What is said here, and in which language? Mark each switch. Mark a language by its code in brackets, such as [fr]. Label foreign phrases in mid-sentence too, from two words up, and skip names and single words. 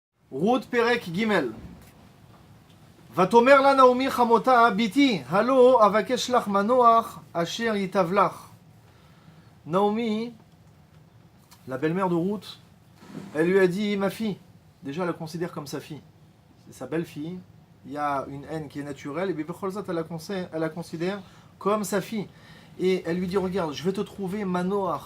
[he] רות פרק גימל. ותאמר לה נעמי חמותה, ביתי, הלא אבקש לך מנוח אשר ייטב לך. [fr] Naomi, la belle-mère de Ruth, elle lui a dit, ma fille, déjà elle la considère comme sa fille, c'est sa belle-fille, il y a une haine qui est naturelle, et Bicholzat elle la considère comme sa fille. Et elle lui dit, regarde, je vais te trouver Manoach.